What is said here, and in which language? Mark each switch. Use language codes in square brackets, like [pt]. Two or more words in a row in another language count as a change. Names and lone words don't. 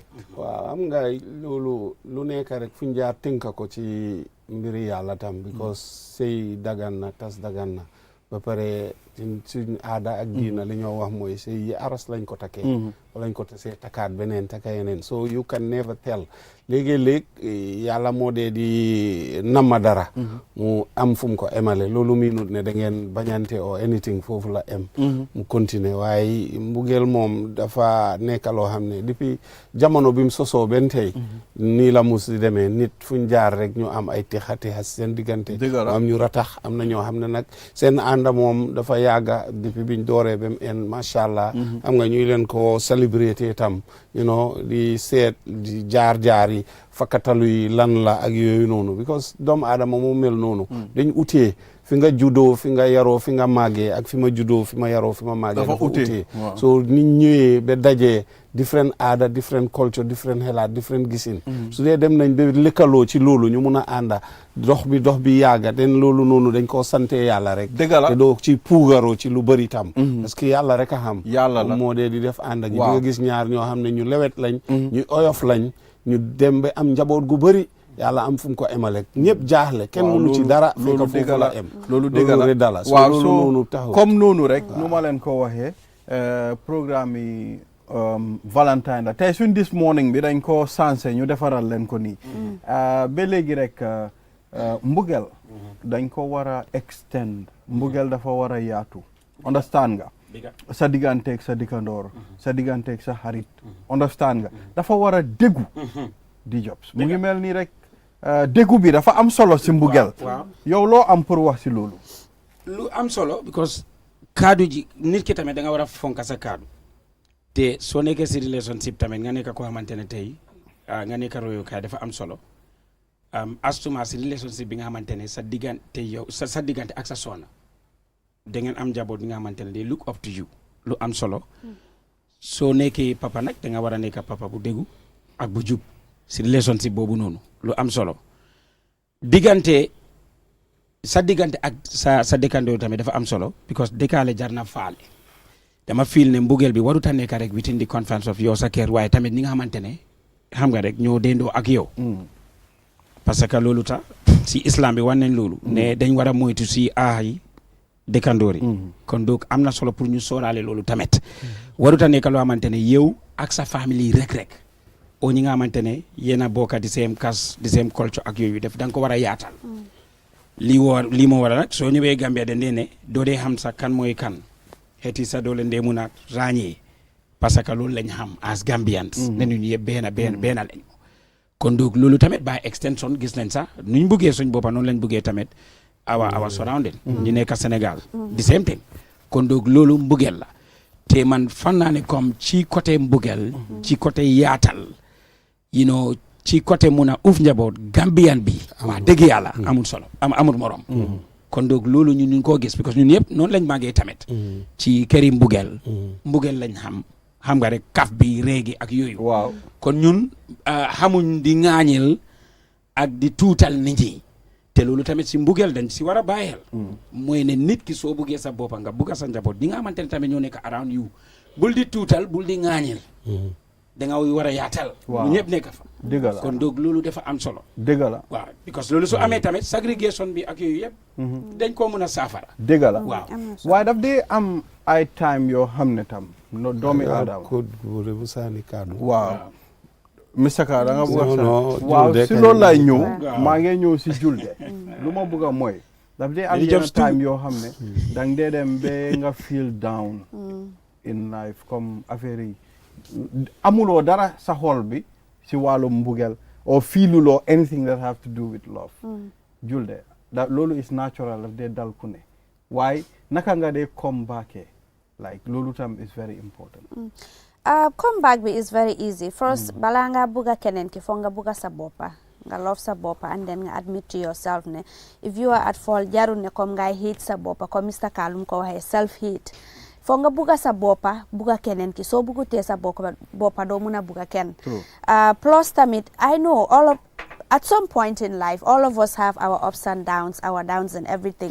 [wo] waaw am nga loolu lu nekk rek fu ñu jaar tënka ko ci mbiri yàlla tam because sëy dagan na tas dagan na ba pare suñ aada ak diina li ñoo wax mooy sëy yi aras lañ ko takkee lañ ko tasee takkaat beneen takka yeneen [en] so you can never tell [wo] léegi-léeg yàlla moo dee di namma dara mu am fu mu ko emale loolu miinut ne da ngeen bañante o anything foofu la em mu continuer waaye mbugeel moom dafa nekkaloo xam ne depuis jamono bi mu sosoo benn tey nii la mus di demee nit fuñ jaar rek ñu am ay tixa seen diggante am ñu ratax am na ñoo xam ne nag seen ànda moom dafa yàgga depuis biñ dooree ba mu en macha allah am nga ñuy leen ko célébrité tam [en] you know [wo] di seet di jaar yi fakkatalu yi lan la ak yooyu noonu because doomu aadama moo mel noonu dañ utee fi nga juddoo fi nga yaroo fi nga màggee ak fi ma juddoo fi ma yaroo fi ma màggee dafa utee so nit ñëwee ba dajee different aada [en] different culture [wo] different xelaat different gisin su dee dem nañ ba lëkkaloo ci loolu ñu mun a ànda dox bi yàgga den loolu noonu dañ koo sante yàlla rek te doo ci puugaroo ci lu bëri tam [fr] parce que [wo] yàlla rek a xam yàlla la moo dee di def ànda gi di nga gis ñaar ñoo xam ne ñu lewet lañ ñu oyof lañ ñu dem ba am njaboot gu bëri yàlla am fu mu ko emale ñëpp jaaxle kenn mënu ci dara fekk foofu la em loolu dëgg la waaw so comme noonu rek nu ma leen ko waxee programme yi Valentine la tey suñ [en] this morning [wo] bi dañ ko sansé ñu defaral leen ko nii ba léegi rek mbugel dañ ko war a extend mbugel dafa war a yaatu understand nga sa digganteeg sa dikkandoor sa digganteeg sa xarit understand nga dafa war a déggu di jobs mu ngi mel nii rek déggu bi dafa am solo si mbugel yow loo am pour wax si loolu lu am solo because kaddu ji nit ki tamit da nga war a fonka sa kaddu te soo nekkee si relationship tamit nga nekk koo xamante ne tey nga nekk royukaay dafa am solo astuma si relationship bi nga xamante ne sa diggante yow sa diggante ak sa soxna da ngeen am njaboot bi nga xamante ne [en] they look up to you [wo] lu am solo soo nekkee papa nag da nga war a nekk papa bu déggu ak bu jub si relationship boobu noonu lu am solo sa diggante ak sa dëkkandoo tamit dafa am solo because dëkkaale jar na faale dama feel ne mbugeel bi warut a nekk rek [en] within the confines [wo] of yow sa kër waaye tamit ñi nga xamante ne xam nga rek ñoo dendoo ak yow [fr] parce que [wo] loolu tax si islam bi wan nañ loolu ne dañ war a moytu si yi dëkkandoor yi kon donc am na solo pour ñu sóoraale loolu tamit warut a nekk loo xamante ne yow ak sa famille rek o ñi nga xamante ne yéen a bokk di [en] same caste [wo] di [en] same culture [wo] ak yooyu def da nga ko war a yaatal lii moo war a nag soo ñëwee Gambia de ndee ne doo dee xam sa kan mooy kan xeeti sa doo leen dee mun a ràññee [fr] parce que [wo] loolu lañ xam [en] as Gambians [wo] ne ñu yëpp benn lañ kon donc loolu tamit [en] by extension [wo] gis nañ sax nuñ buggee suñ boppa noonu lañ buggee tamit awa surrounding ñu nekk Sénégal [en] the same thing [wo] kon donc loolu mbugeel la te man fan naa ne comme ci côté mbugeel ci côté yaatal ci côté mun a uuf njaboot Gambian bi wax dëgg yàlla amul solo amul morom kon donc loolu ñun ñu koo gis parce que ñun yëpp noonu lañ màggee tamit ci këri mbugeel lañ xam nga rek kaf bi réegi ak yooyu waaw kon ñun xamuñ di ŋaañil ak di tuutal nit ñi te loolu tamit si mbugeel dañ si war a bàyyeel mooy ne nit ki soo buggee sa boppa nga bugga sa njaboot di nga xamante ne tamit ñoo nekk [en] around you [wo] bul di tuutal bul di ŋaañil da nga war a yaatal ñu ñëpp nekk fa dëgg la kon donc loolu dafa am solo dëgg la waaw because loolu su amee tamit ségrégation bi ak yooyu yëpp dañ koo mën a saafara dëgg la waaw waaye daf dee am ay time yoo xam ne tam no doomi aadama bu saani kaddu waaw Mr Ka da nga bëgg a waaw si loolu laay ñëw maa ngi ñëw si julde lu ma bëgg a mooy daf dee am yenn time yoo xam ne dang dee dem ba nga [en] feel down in life [wo] comme affaire yi amuloo dara sa xol bi si wàllum mbugel or feeluloo [en] anything that have to do with love [wo] julde loolu [en] is natural [wo] daf dee dal ku ne waaye naka nga dee [en] come back like [wo] loolu tam [en] is very important come back [wo] bi [en] is very easy first [wo] balaa nga bugga keneen ki foog nga bugga sa boppa nga love sa boppa [en] and then [wo] nga [en] admit to yourself [wo] ne [en] if you are at fault [wo] jarul ne comme ngay hate sa boppa comme Mr Kalum ko waxee [en] self hate [wo] foog nga bugga sa boppa bugga keneen ki soo buggutee sa boppa doo mun a bugga kenn plus tamit [en] I know at some point in life, all of us have our ups and downs, our downs and everything.